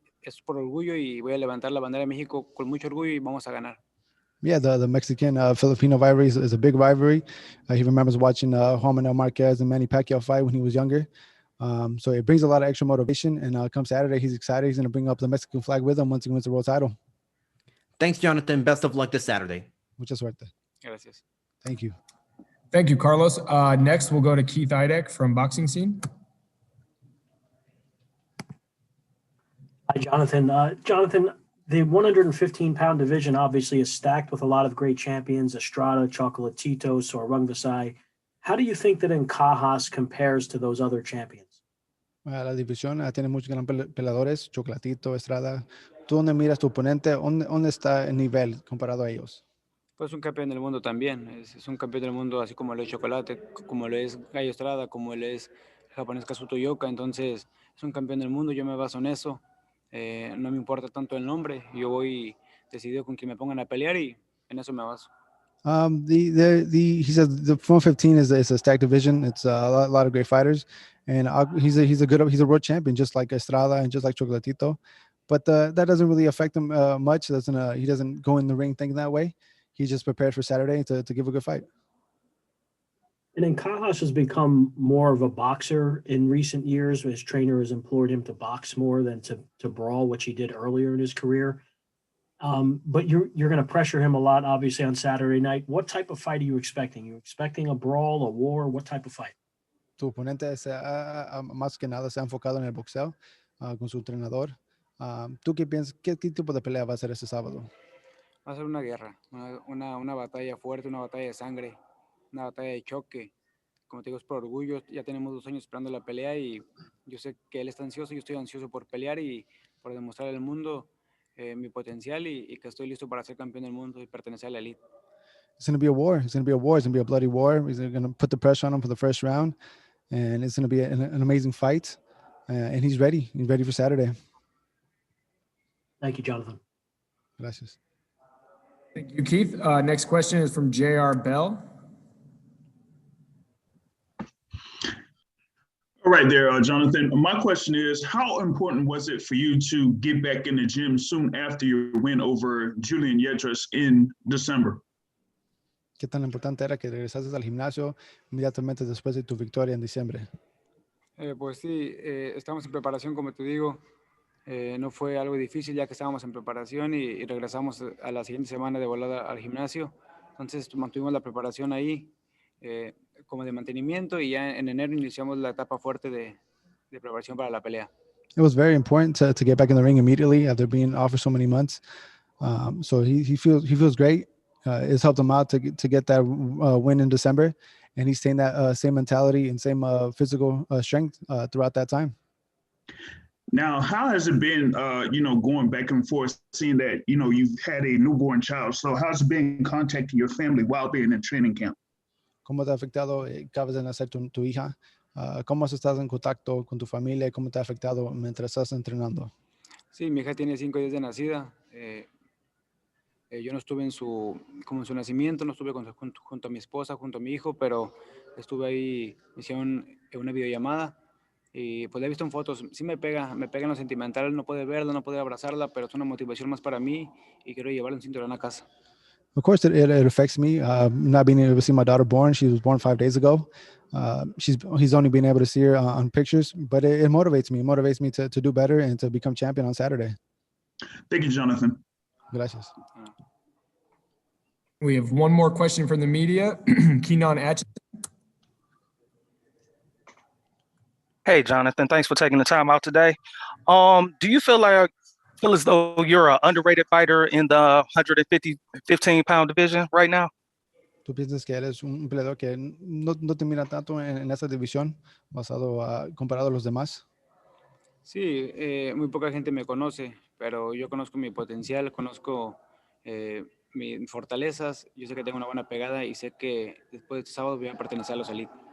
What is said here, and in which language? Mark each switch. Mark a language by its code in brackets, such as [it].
[es] Es por orgullo y voy a levantar la bandera de México con mucho orgullo y vamos a ganar. [en] Yeah, the Mexican-Filipino rivalry is a big rivalry. He remembers watching Juan Manuel Marquez and Manny Pacquiao fight when he was younger. So it brings a lot of extra motivation, and come Saturday, he's excited. He's going to bring up the Mexican flag with him once he wins the world title. Thanks, Jonathan. Best of luck this Saturday. [es] Mucha suerte. Gracias. [en] Thank you. Thank you, Carlos. Next, we'll go to Keith Idek from Boxing Scene. Hi, Jonathan. Jonathan, The 115-pound division obviously is stacked with a lot of great champions, Estrada, Chocolatito, Sorong Visay. How do you think that Ancajas compares to those other champions? [es] La división tiene muchos gran peleadores, Chocolatito, Estrada. ¿Tú dónde miras tu oponente? ¿Dónde está el nivel comparado a ellos? Pues un campeón del mundo también, es un campeón del mundo así como lo es Chocolate, como lo es Gallo Estrada, como lo es el japonés Kazuto Yoka, entonces es un campeón del mundo, yo me baso en eso, no me importa tanto el nombre, yo voy decidido con que me pongan a pelear y en eso me baso. [en] He says the 115 is a stacked division. It's a lot of great fighters, and he's a world champion, just like Estrada and just like Chocolatito. But that doesn't really affect him much. He doesn't go in the ring thinking that way. He's just prepared for Saturday to give a good fight. And Ancajas has become more of a boxer in recent years. His trainer has implored him to box more than to brawl, which he did earlier in his career. But you're going to pressure him a lot, obviously, on Saturday night. What type of fight are you expecting? You expecting a brawl, a war? What type of fight? [es] Tu oponente más que nada se ha enfocado en el boxeo con su entrenador. ¿Tú qué piensas? ¿Qué tipo de pelea va a ser este sábado? Va a ser una guerra, una batalla fuerte, una batalla de sangre, una batalla de choque. Como te digo, es por orgullo. Ya tenemos 2 años esperando la pelea y yo sé que él está ansioso, yo estoy ansioso por pelear y por demostrar al mundo mi potencial y que estoy listo para ser campeón del mundo y pertenecer a la elite. [en] It's going to be a war. It's going to be a war. It's going to be a bloody war. He's going to put the pressure on him for the first round, and it's going to be an amazing fight. And he's ready. He's ready for Saturday. Thank you, Jonathan. [es] Gracias. [en] Thank you, Keith. Next question is from J.R. Bell. All right there, Jonathan. My question is, how important was it for you to get back in the gym soon after your win over Julian Yetras in December? [es] ¿Qué tan importante era que regresases al gimnasio inmediatamente después de tu victoria en diciembre? Pues sí, estamos en preparación, como te digo. No fue algo difícil ya que estábamos en preparación y regresamos a la siguiente semana de volada al gimnasio. Entonces mantuvimos la preparación ahí como de mantenimiento y ya en enero iniciamos la etapa fuerte de preparación para la pelea. [en] It was very important to get back in the ring immediately after being off for so many months. So he feels great. It's helped him out to get that win in December, and he's staying that same mentality and same physical strength throughout that time. Now, how has it been, going back and forth, seeing that, you've had a newborn child? So how's it been contacting your family while they're in the training camp? [es] ¿Cómo te ha afectado? Acabas de nacer tu hija. ¿Cómo estás en contacto con tu familia? ¿Cómo te ha afectado mientras estás entrenando? Sí, mi hija tiene 5 días de nacida. Yo no estuve en su nacimiento, no estuve junto a mi esposa, junto a mi hijo, pero estuve ahí, me hicieron una videollamada y pues la he visto en fotos. Sí me pega en lo sentimental, no puede verla, no puede abrazarla, pero es una motivación más para mí y quiero llevarle un cinturón a casa. [en] Of course, it affects me not being able to see my daughter born. She was born 5 days ago. He's only been able to see her on pictures, but it motivates me. It motivates me to do better and to become champion on Saturday. Thank you, Jonathan. [es] Gracias. [en] We have one more question from the media. Kenan Atchison. Hey, Jonathan, thanks for taking the time out today. Do you feel as though you're an underrated fighter in the 115-pound division right now? [es] ¿Tú piensas que eres un peleador que no te mira tanto en esa división comparado a los demás? Sí, muy poca gente me conoce, pero yo conozco mi potencial, conozco mis fortalezas, yo sé que tengo una buena pegada y sé que después de este sábado voy a pertenecer a los Elite.